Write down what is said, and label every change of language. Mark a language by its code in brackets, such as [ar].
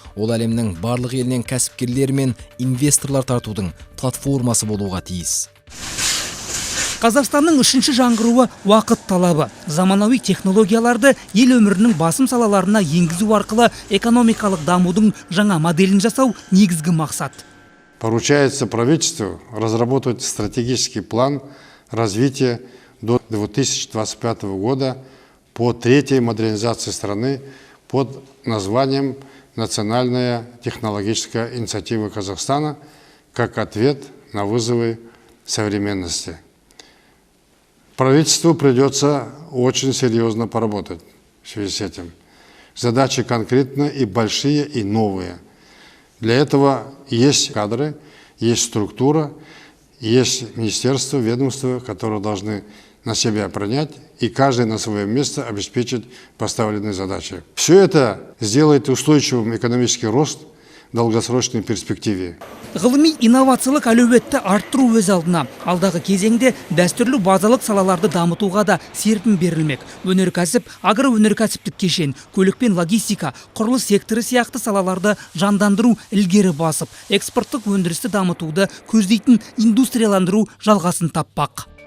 [kk] Ол әлемнің барлық елінен кәсіпкерлер мен инвесторлар тартудың платформасы болуға тиіс. Қазақстанның үшінші жаңғыруы уақыт талабы. Заманауи технологияларды ел өмірінің басым салаларына енгізу арқылы экономикалық дамудың жаңа моделін жасау негізгі мақсат. [ru] Поручается правительству разработать стратегический план развития до 2025 года по третьей модернизации страны под названием «Национальная технологическая инициатива Казахстана» как ответ на вызовы современности. Правительству придется очень серьезно поработать в связи с этим. Задачи конкретные и большие, и новые. Для этого есть кадры, есть структура, есть министерство, ведомства, которые должны на себя принять и каждый на свое место обеспечить поставленные задачи. Все это сделает устойчивым экономический рост в долгосрочной перспективе. [kk] Ғылыми инновациялық әлеуетті арттыру өз алдына. Алдағы кезеңде дәстүрлі базалық салаларды дамытуға да серпін берілмек. Өнеркәсіп, агроөнеркәсіптік кешен, көлік пен логистика, құрылыс секторы сияқты салаларды жандандыру ілгері басып, экспорттық өндірісті дамытуды көздейтін индустрияландыру жалғасын таппақ.